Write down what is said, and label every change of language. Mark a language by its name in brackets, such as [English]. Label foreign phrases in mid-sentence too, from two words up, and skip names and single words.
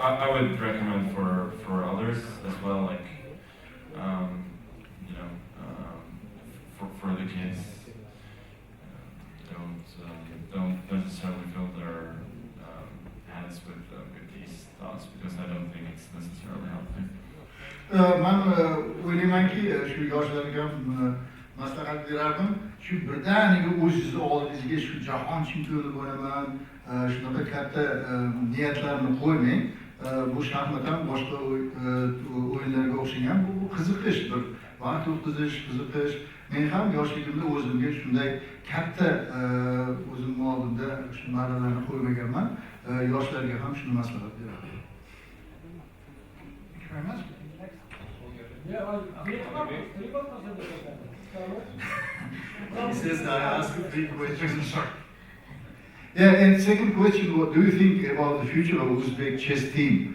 [English] I would recommend for others as well, like for the kids, don't necessarily fill their heads with these thoughts, because I don't think it's necessarily healthy. [Uzbek] man o'ylaymanki shu yoshlarga ham maslahat berardim. Shu birdaniga o'zingizni oldingizga shu jahon chempioni bo'laman, shunaqa katta niyatlarni qo'ymang. Bu shaxmat ham boshqa o'yinlarga o'xshagan bu qiziqish, bir vaqt o'tkazish, qiziqish. Men ham yoshligimda o'zimga shunday katta o'zimni oldimda shu marralarni qo'ymaganman. Yoshlarga ham shuni maslahat beraman. [English] Thank you very much. He says that I asked 3 questions. Yeah, and second question, what do you think about the future of Uzbek chess team?